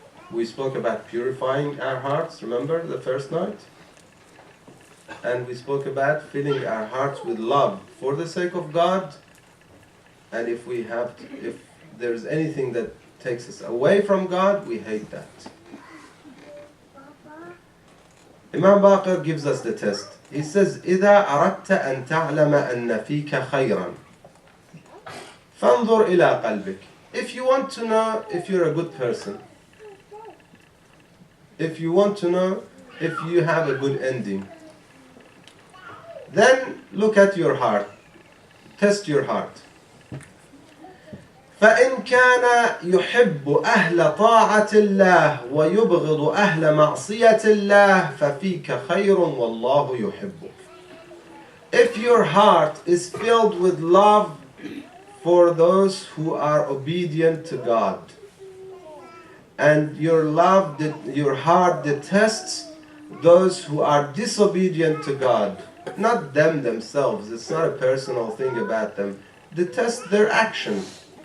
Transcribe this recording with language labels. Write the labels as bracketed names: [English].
[English] We spoke about purifying our hearts, remember the first night? And we spoke about filling our hearts with love for the sake of God. And if there's anything that takes us away from God, we hate that. Imam Baqir gives us the test. He says, [Arabic] إِذَا أَرَدْتَ أَن تَعْلَمَ أَنَّ فِيكَ خَيْرًا فَانْظُرْ إِلَىٰ قَلْبِكَ. [English] If you want to know if you're a good person, if you want to know if you have a good ending, then look at your heart. Test your heart. [Arabic] فإن كان يحب أهل طاعة الله ويبغض أهل معصية الله ففيك خير والله يحبك. [English] If your heart is filled with love for those who are obedient to God, and your heart detests those who are disobedient to God, not them themselves, it's not a personal thing about them, detest their actions.